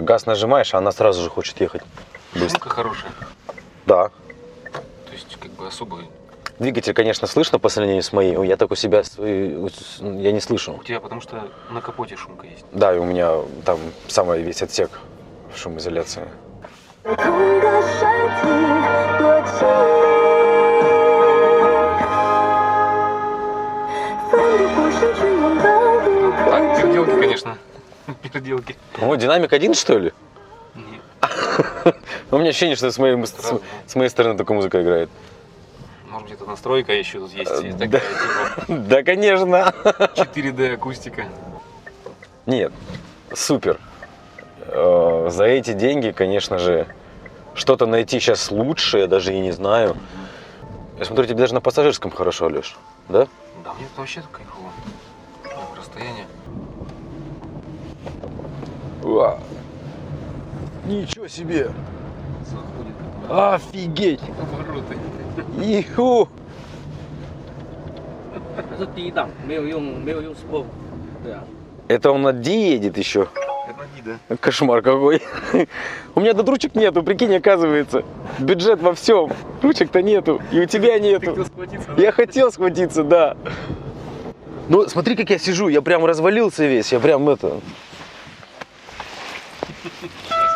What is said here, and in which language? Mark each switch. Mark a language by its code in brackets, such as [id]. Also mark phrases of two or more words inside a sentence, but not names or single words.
[ru] Газ нажимаешь, а она сразу же хочет ехать быстро. Шумка хорошая. Да. То есть, как бы особо... Двигатель, конечно, слышно по сравнению с моей. Я так у себя я не слышу. У тебя потому что на капоте шумка есть. Да, и у меня там самый весь отсек шумоизоляции. [zh] 在同一个身体多近，奋不顾身去拥抱不可 [ru] Так, [zh] 及 [ru] переделки, [zh] 的。 [ru] конечно. Переделки. О, динамик один, что ли? Нет. У меня ощущение, что с моей стороны только музыка играет. Может быть, это настройка еще тут есть. Да. Такая, типа Да, конечно. 4D акустика. Нет, супер. За эти деньги, конечно же, что-то найти сейчас лучше, я даже и не знаю. Я смотрю, тебе даже на пассажирском хорошо, Леш, да? Да, мне это вообще кайфово. Расстояние. Ничего себе! Заходит. Офигеть! Обороты. Иху! [zh] 它是低档，没有用 Sport。对啊。 [ru] Это он на D едет еще. Это не да. Кошмар какой. У меня тут ручек нету, прикинь, оказывается. Бюджет во всем. Ручек-то нету. И у тебя нету. Я хотел схватиться, да. Ну, смотри, как я сижу. Я прям развалился весь. Я прям это...